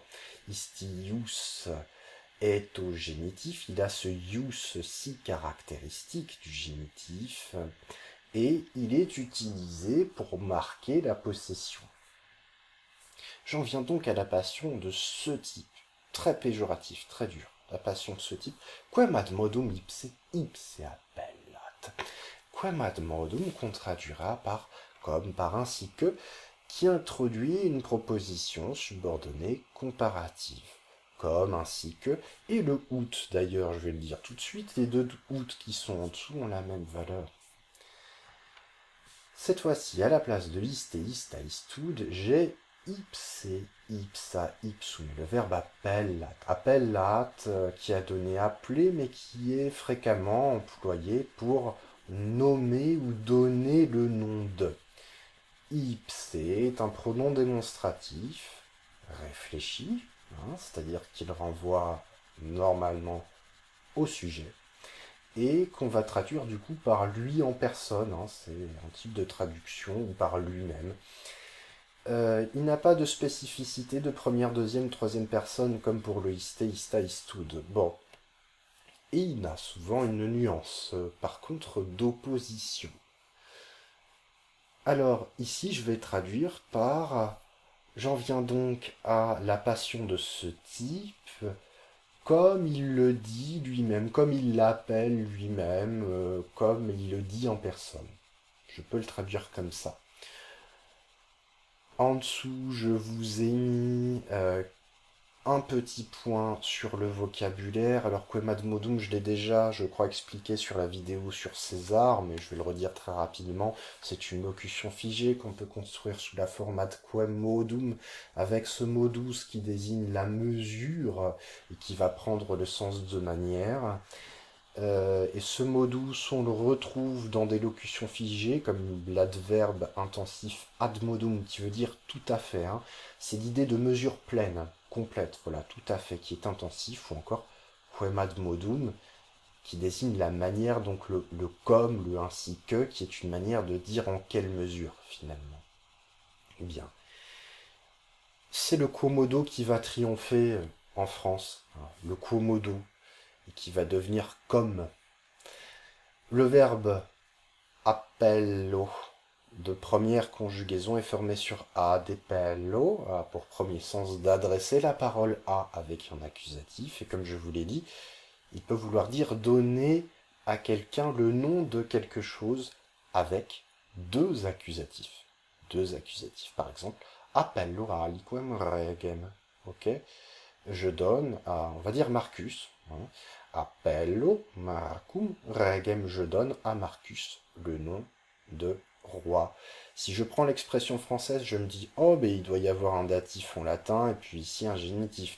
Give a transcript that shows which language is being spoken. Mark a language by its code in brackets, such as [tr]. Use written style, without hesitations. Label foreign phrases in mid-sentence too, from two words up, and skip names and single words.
[fr] Istius est au génitif, il a ce ius si caractéristique du génitif, et il est utilisé pour marquer la possession. J'en viens donc à la passion de ce type, très péjoratif, très dur. La passion de ce type, [la] quem ad modum ipse appellat. Quem ad modum [fr] qu'on traduira par comme, par ainsi que, qui introduit une proposition subordonnée comparative. Comme, ainsi que, et le out d'ailleurs, je vais le dire tout de suite, les deux out qui sont en dessous ont la même valeur. Cette fois-ci, à la place de [la] iste et ista istud, [fr] j'ai [la] ipse, ipsa, ipsum, [fr] le verbe appellat. Appellat, qui a donné appeler, mais qui est fréquemment employé pour nommer ou donner le nom de. Ipse est un pronom démonstratif, réfléchi, c'est-à-dire qu'il renvoie normalement au sujet, et qu'on va traduire du coup par lui en personne, c'est un type de traduction, ou par lui-même. Il n'a pas de spécificité de première, deuxième, troisième personne comme pour le [la] iste, ista, istud. [fr] Bon. Et il a souvent une nuance, par contre, d'opposition. Alors, ici, je vais traduire par j'en viens donc à la passion de ce type, comme il le dit lui-même, comme il l'appelle lui-même, comme il le dit en personne. Je peux le traduire comme ça. En dessous, je vous ai mis un petit point sur le vocabulaire. Alors [la] quem ad modum, [fr] je l'ai déjà, je crois, expliqué sur la vidéo sur César, mais je vais le redire très rapidement. C'est une locution figée qu'on peut construire sous la forme [la] ad quem modum, [fr] avec ce modus qui désigne la mesure et qui va prendre le sens de manière. Et ce modus, on le retrouve dans des locutions figées, comme l'adverbe intensif [la] ad modum, [fr] qui veut dire tout à fait. C'est l'idée de mesure pleine, complète, voilà, tout à fait, qui est intensif, ou encore [la] quem ad modum, [fr] qui désigne la manière, donc le comme, le ainsi que, qui est une manière de dire en quelle mesure, finalement. Bien. C'est le quomodo qui va triompher en France, le quomodo, et qui va devenir comme. Le verbe appello de première conjugaison est formé sur a, depello, pour premier sens d'adresser la parole à avec un accusatif, et comme je vous l'ai dit, il peut vouloir dire donner à quelqu'un le nom de quelque chose avec deux accusatifs. Deux accusatifs, par exemple, [la] appello aliquem regem, [fr] ok? Je donne à, on va dire Marcus, [la] appello Marcum regem, [fr] je donne à Marcus le nom de roi. Si je prends l'expression française, je me dis, oh, ben il doit y avoir un datif en latin, et puis ici un génitif.